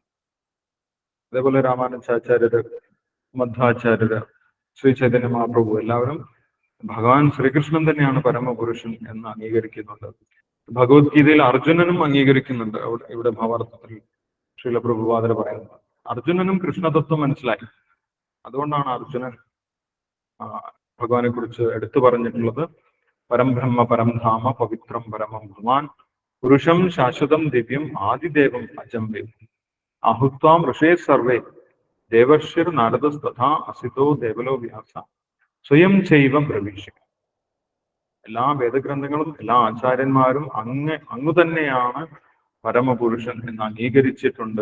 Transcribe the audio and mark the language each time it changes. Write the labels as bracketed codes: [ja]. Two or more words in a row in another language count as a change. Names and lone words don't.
[ml] അതേപോലെ രാമാനുജാചാര്യര്, മധ്വാചാര്യര്, ശ്രീ ചൈതന്യ മഹാപ്രഭു എല്ലാവരും ഭഗവാൻ ശ്രീകൃഷ്ണൻ തന്നെയാണ് പരമപുരുഷൻ എന്ന് അംഗീകരിക്കുന്നുണ്ട്. ഭഗവത്ഗീതയിൽ അർജുനനും അംഗീകരിക്കുന്നുണ്ട്. ഇവിടെ ഭാവാർത്ഥത്തിൽ ശ്രീല പ്രഭുപാദർ പറയുന്നത് അർജുനനും കൃഷ്ണതത്വം മനസ്സിലായി. അതുകൊണ്ടാണ് അർജുനൻ ഭഗവാനെ കുറിച്ച് എടുത്തു പറഞ്ഞിട്ടുള്ളത് [sa] പരം ബ്രഹ്മ പരം ധാമ പവിത്രം പരമം ഭഗവാൻ പുരുഷം ശാശ്വതം ദിവ്യം ആദിദേവം അജംബേ ആഹുത്വാം ഋഷേ സർവേ ദേവർഷിർ നാരദസ്തഥാ അസിതോ ദേവലോ വ്യാസ സ്വയം ചെയ്വ പ്രവീക്ഷിക്കും. [ml] എല്ലാ വേദഗ്രന്ഥങ്ങളും എല്ലാ ആചാര്യന്മാരും അങ്ങു തന്നെയാണ് പരമപുരുഷൻ എന്ന് അംഗീകരിച്ചിട്ടുണ്ട്.